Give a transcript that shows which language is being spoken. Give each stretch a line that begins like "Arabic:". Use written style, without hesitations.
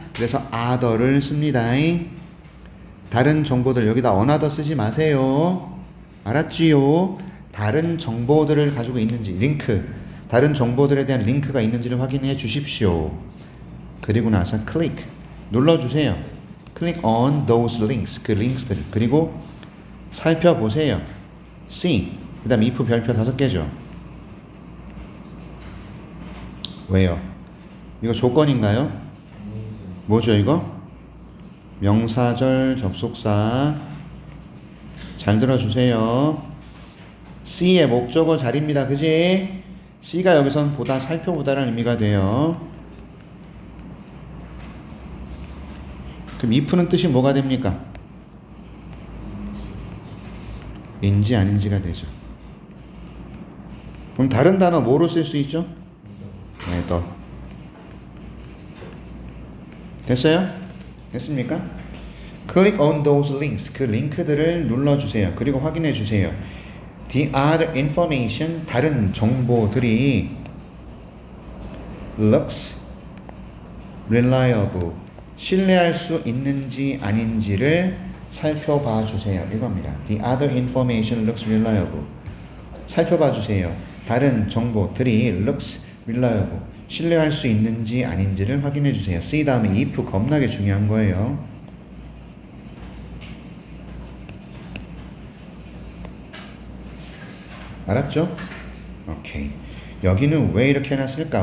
Korean: 그래서 other를 씁니다. 다른 정보들 여기다 another 쓰지 마세요. 알았지요? 다른 정보들을 가지고 있는지, 링크, 다른 정보들에 대한 링크가 있는지를 확인해 주십시오. 그리고 나서 클릭 눌러주세요.
English: Click on those links,
Korean: 그 링크들. 그리고 살펴보세요. see, 그 다음 if 별표 5개죠. 왜요? 이거 조건인가요? 뭐죠 이거? 명사절 접속사. 잘 들어주세요. C의 목적어 자리입니다. 그지? C가 여기선 보다, 살펴보다라는 의미가 돼요. 그럼 if는 뜻이 뭐가 됩니까? 인지 아닌지가 되죠. 그럼 다른 단어 뭐로 쓸 수 있죠? 네, 더. 됐어요? 됐습니까?
English: Click on those links.
Korean: 그 링크들을 눌러주세요. 그리고 확인해 주세요.
English: The other information,
Korean: 다른 정보들이
English: looks reliable,
Korean: 신뢰할 수 있는지 아닌지를 살펴봐 주세요. 이겁니다.
English: The other information looks reliable.
Korean: 살펴봐 주세요. 다른 정보들이
English: looks reliable,
Korean: 신뢰할 수 있는지 아닌지를 확인해 주세요. C 다음에 if 겁나게 중요한 거예요. 알았죠? 오케이. 여기는 왜 이렇게 해놨을까?